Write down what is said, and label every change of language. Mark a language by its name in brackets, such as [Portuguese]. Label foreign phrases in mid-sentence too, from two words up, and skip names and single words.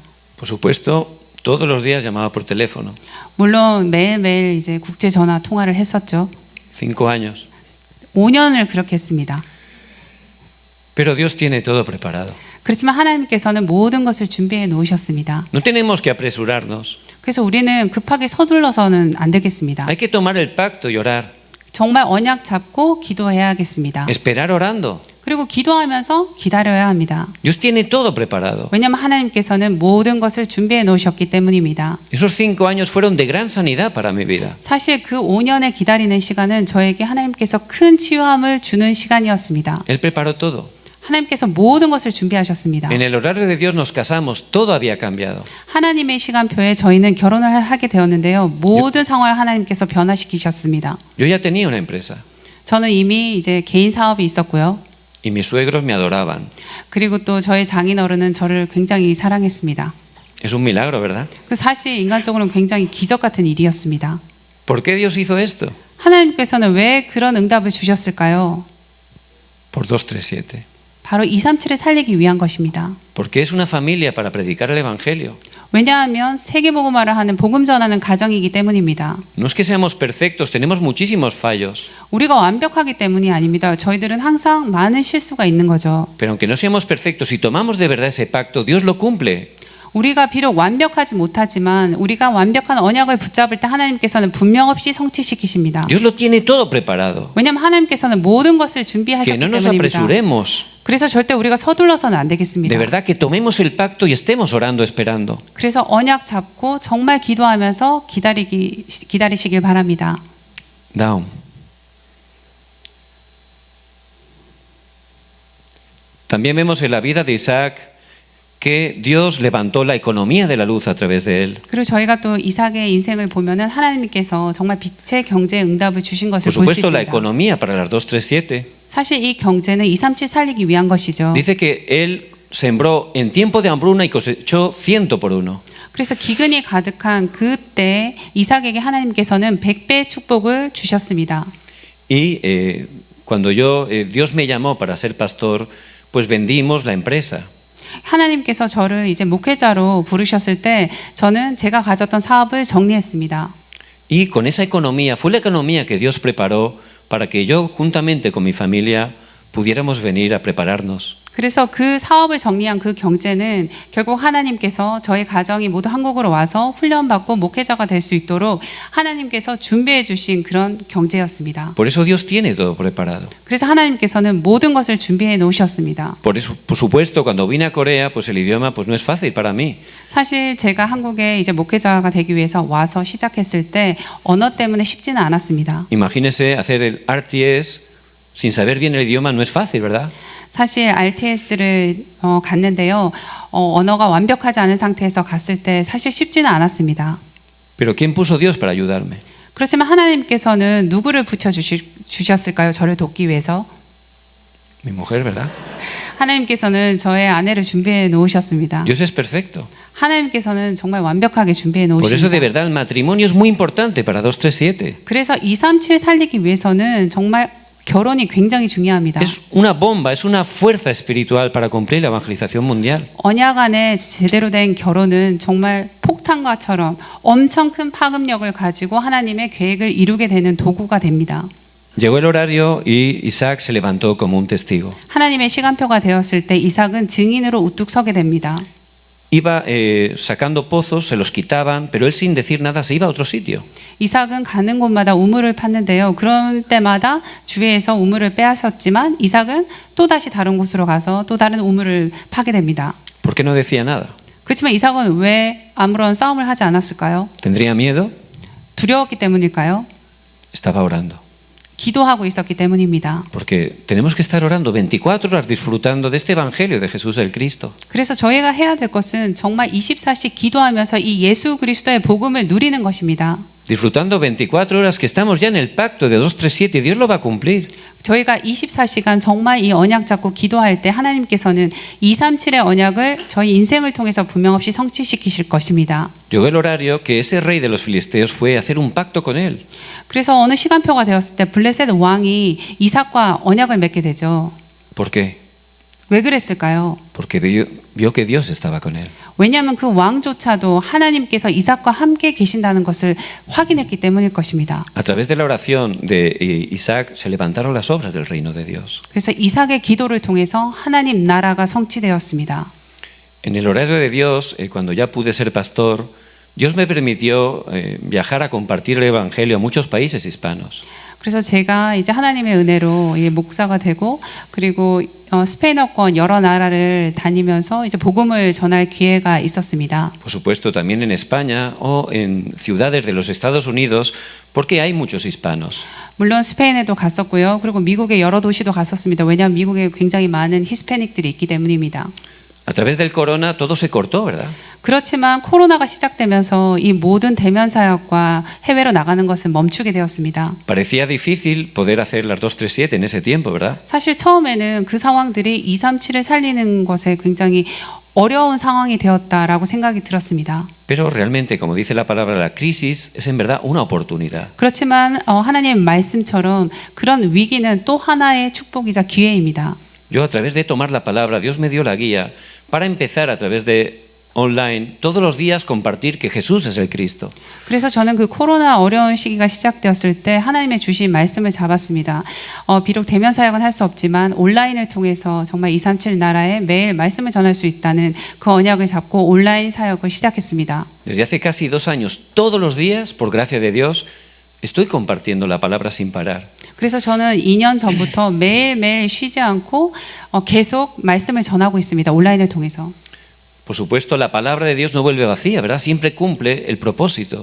[Spanish] Por supuesto, todos los días llamaba por teléfono. [Korean] 물론 매일매일 이제 국제 전화 통화를 했었죠. [Spanish] 5 años. [Korean] 5년을 그렇게 했습니다. [Spanish] Pero Dios tiene todo preparado. [Korean] 그렇지만 하나님께서는 모든 것을 준비해 놓으셨습니다. [Spanish] No tenemos que apresurarnos. [Korean] 그래서 우리는 급하게 서둘러서는 안 되겠습니다. [Spanish] Hay que tomar el pacto y orar. [Korean] 정말 언약 잡고 기도해야겠습니다. [Spanish] Esperar orando. [Korean] 그리고 기도하면서 기다려야 합니다. [Spanish] Dios tiene todo preparado. [Korean] 왜냐하면 하나님께서는 모든 것을 준비해 놓으셨기 때문입니다. [Spanish] Esos 5 años fueron de gran sanidad para mi vida. [Korean] 사실 그 5년의 기다리는 시간은 저에게 하나님께서 큰 치유함을 주는 시간이었습니다. [Spanish] Él preparó todo. [Korean] 하나님께서 모든 것을 준비하셨습니다. [Spanish] En el horario de Dios nos casamos, todo había cambiado. [Korean] 하나님의 시간표에 저희는 결혼을 하게 되었는데요. 모든 상황을 하나님께서 변화시키셨습니다. [Spanish] Yo ya tenía una empresa [Korean] 저는 이미 이제 개인 사업이 있었고요. [Spanish] y mis suegros me adoraban. [Korean] 그리고 또 저의 장인어른은 저를 굉장히 사랑했습니다. [Spanish] Es un milagro, ¿verdad? [Korean] 그 사실 인간적으로는 굉장히 기적 같은 일이었습니다. [Spanish] ¿Por qué Dios hizo esto? [Korean] 하나님께서는 왜 그런 응답을 주셨을까요? [Spanish] Por 237. [Korean] 바로 237을 살리기 위한 것입니다. [Spanish] Porque es una familia para predicar el evangelio. [Korean] 왜냐하면 세계복음화를 하는 복음 전하는 가정이기 때문입니다. [Spanish] No es que seamos perfectos, tenemos muchísimos fallos. [Korean] 우리가 완벽하기 때문이 아닙니다. 저희들은 항상 많은 실수가 있는 거죠. [Spanish] Pero aunque no seamos perfectos, si tomamos de verdad ese pacto, Dios lo cumple. [Korean] 우리가 비록 완벽하지 못하지만 우리가 완벽한 언약을 붙잡을 때 하나님께서는 분명 없이 성취시키십니다. [Spanish] Dios lo tiene todo preparado. [Korean] 왜냐하면 하나님께서는 모든 것을 [Spanish] Que [Korean] 준비하셨기 [Spanish] no nos [Korean] 때문입니다. [Spanish] apresuremos. [Korean] 그래서 절대 우리가 서둘러서는 안 되겠습니다. [Spanish] De verdad que tomemos el pacto y estemos orando, esperando. [Korean] 그래서 언약 잡고 정말 기도하면서 기다리시길 바랍니다. Down. [Spanish] También vemos en la vida de Isaac que Dios levantó la economía de la luz a través de él. [Korean] 그리고 저희가 또 이삭의 인생을 보면은 하나님께서 정말 빛의 경제에 응답을 주신 것을 [Spanish] Por [Korean] 볼 수 [Spanish] supuesto, la [Korean] 있습니다. [Spanish] economía para las 237. [Korean] 사실 이 경제는 237 살리기 위한 것이죠. [Spanish] Dice que él sembró en tiempo de hambruna y cosechó 100 por 1. [Korean] 그래서 기근이 가득한 그때 이삭에게 하나님께서는 100배의 축복을 주셨습니다. [Spanish] Y cuando Dios me llamó para ser pastor, pues vendimos la empresa. [Korean] 하나님께서 저를 이제 목회자로 부르셨을 때 저는 제가 가졌던 사업을 정리했습니다. [Spanish] Y con esa economía, fue la economía que Dios preparó para que yo, juntamente con mi familia, pudiéramos venir a prepararnos. [Korean] 그래서 그 사업을 정리한 그 경제는 결국 하나님께서 저희 가정이 모두 한국으로 와서 훈련받고 목회자가 될 수 있도록 하나님께서 준비해 주신 그런 경제였습니다. [Spanish] Por eso Dios tiene todo preparado. [Korean] 그래서 하나님께서는 모든 것을 준비해 놓으셨습니다. [Spanish] Por supuesto, cuando vine a Corea, pues el idioma pues no es fácil para mí. [Korean] 사실 제가 한국에 이제 목회자가 되기 위해서 와서 시작했을 때 언어 때문에 쉽지는 않았습니다. [Spanish] Imagínese hacer el RTS sin saber bien el idioma no es fácil, ¿verdad? [Korean] 사실 RTS를 갔는데요. 언어가 완벽하지 않은 상태에서 갔을 때 사실 쉽지는 않았습니다. [Spanish] Pero ¿quién puso Dios para ayudarme? [Korean] 그렇지만 하나님께서는 누구를 주셨을까요? 저를 돕기 위해서. [Spanish] Mi mujer, ¿verdad? [Korean] 하나님께서는 저의 아내를 준비해 놓으셨습니다. [Spanish] Dios es perfecto. [Korean] 하나님께서는 정말 완벽하게 준비해 [Spanish] Por eso de [Korean] 놓으십니다. [Spanish] verdad el matrimonio es muy importante para 237. [Korean] 그래서 237 살리기 위해서는 정말 결혼이 굉장히 중요합니다. [Spanish] Es una bomba, es una fuerza espiritual para cumplir la evangelización mundial. [Korean] 언약 안에 제대로 된 결혼은 정말 폭탄과처럼 엄청 큰 파급력을 가지고 하나님의 계획을 이루게 되는 도구가 됩니다. [Spanish] Llegó el horario y Isaac se levantó como un testigo. [Korean] 하나님의 시간표가 되었을 때 이삭은 증인으로 우뚝 서게 됩니다. [Spanish] Iba sacando pozos, se los quitaban, pero él sin decir nada se iba a otro sitio. [Korean] 이삭은 가는 곳마다 우물을 팠는데요. 그런 때마다 주위에서 우물을 빼앗았지만 이삭은 또 다시 다른 곳으로 가서 또 다른 우물을 파게 됩니다. [Spanish] ¿Por qué no decía nada? [Korean] 그렇지만 이삭은 왜 아무런 싸움을 하지 않았을까요? [Spanish] ¿Tendría miedo? [Korean] 두려웠기 때문일까요? [Spanish] Estaba orando. [Korean] 기도하고 있었기 때문입니다. [Spanish] Porque tenemos que estar orando 24 horas disfrutando de este evangelio de Jesús el Cristo. [Korean] 그래서 저희가 해야 될 것은 정말 24시 기도하면서 이 예수 그리스도의 복음을 누리는 것입니다. [Spanish] Disfrutando 24 horas que estamos ya en el pacto de 237 y Dios lo va a cumplir. [Korean] 저희가 24시간 정말 이 언약 잡고 기도할 때 하나님께서는 237의 언약을 저희 인생을 통해서 분명없이 성취시키실 것입니다. [Spanish] Llegó el horario que ese rey de los filisteos fue a hacer un pacto con él. [Korean] 그래서 어느 시간표가 되었을 때 블레셋 왕이 이삭과 언약을 맺게 되죠. [Spanish] ¿Por qué? [Korean] 왜 그랬을까요? [Spanish] Porque vio que Dios estaba con él. [Korean] 왜냐하면 그 왕조차도 하나님께서 이삭과 함께 계신다는 것을 확인했기 때문일 것입니다. [Spanish] A través de la oración de Isaac se levantaron las obras del reino de Dios. [Korean] 그래서 이삭의 기도를 통해서 하나님 나라가 성취되었습니다. [Spanish] En el horario de Dios, cuando ya pude ser pastor, Dios me permitió viajar a compartir el evangelio a muchos países hispanos. [Korean] 그래서 제가 이제 하나님의 은혜로 목사가 되고 그리고 스페인어권 여러 나라를 다니면서 이제 복음을 전할 기회가 있었습니다. [Spanish] Por supuesto, también en España o en ciudades de los Estados Unidos, porque hay muchos hispanos. [Korean] 물론 스페인에도 갔었고요. 그리고 미국의 여러 도시도 갔었습니다. 왜냐하면 미국에 굉장히 많은 히스패닉들이 있기 때문입니다. [Spanish] A través del corona todo se cortó, ¿verdad? [Korean] 그렇지만 코로나가 시작되면서 이 모든 대면 사역과 해외로 나가는 것은 멈추게 되었습니다. [Spanish] Parecía difícil poder hacer las 237 en ese tiempo, ¿verdad? [Korean] 사실 처음에는 그 상황들이 237을 살리는 것에 굉장히 어려운 상황이 되었다라고 생각이 들었습니다. [Spanish] Pero realmente, como dice la palabra, la crisis es en verdad una oportunidad. [Korean] 그렇지만 하나님의 말씀처럼 그런 위기는 또 하나의 축복이자 기회입니다. [Spanish] Yo a través de tomar la palabra, Dios me dio la guía para empezar a través de online todos los días compartir que Jesús es el Cristo. [Korean] 그래서 저는 그 코로나 어려운 시기가 시작되었을 때 하나님의 주신 말씀을 잡았습니다. 비록 대면 사역은 할 수 없지만 온라인을 통해서 정말 237 나라에 매일 말씀을 전할 수 있다는 그 언약을 잡고 온라인 사역을 시작했습니다. [Spanish] Desde hace casi 2 años, todos los días, por gracia de Dios, estoy compartiendo la palabra sin parar. [Korean] 그래서 저는 2년 전부터 매일매일 쉬지 않고 계속 말씀을 전하고 있습니다. 온라인을 통해서. [Spanish] Por supuesto, la palabra de Dios no vuelve vacía, ¿verdad? Siempre cumple el propósito.